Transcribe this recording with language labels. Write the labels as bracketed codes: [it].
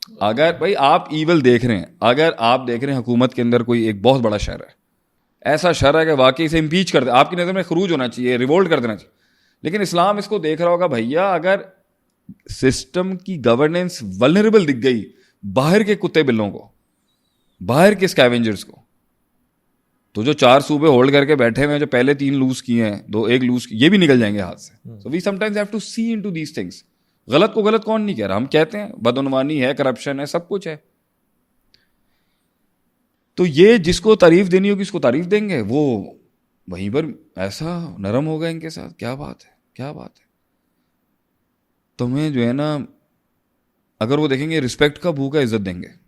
[ur] اگر بھائی آپ ایول دیکھ رہے ہیں, اگر آپ دیکھ رہے ہیں حکومت کے اندر کوئی ایک بہت بڑا شر ہے, ایسا شر ہے کہ واقعی سے امپیچ کر دے, آپ کی نظر میں خروج ہونا چاہیے, ریوولٹ کر دینا چاہیے, لیکن اسلام اس کو دیکھ رہا ہوگا بھیا اگر سسٹم کی گورننس ولنریبل دکھ گئی باہر کے کتے بلوں کو, باہر کے اسکیونجرز کو, تو جو 4 صوبے ہولڈ کر کے بیٹھے ہوئے ہیں, جو پہلے 3 لوز کیے ہیں, 1 لوز کی, یہ بھی نکل جائیں گے ہاتھ سے. [en] So we sometimes have to see into these things. [ur] غلط کو غلط کون نہیں کہہ رہا, ہم کہتے ہیں بدعنوانی ہے, کرپشن ہے, سب کچھ ہے. تو یہ جس کو تعریف دینی ہوگی اس کو تعریف دیں گے, وہ وہیں پر ایسا نرم ہوگا ان کے ساتھ. کیا بات ہے, کیا بات ہے. تمہیں جو ہے نا, اگر وہ دیکھیں گے رسپیکٹ کا بھوکا, عزت دیں گے.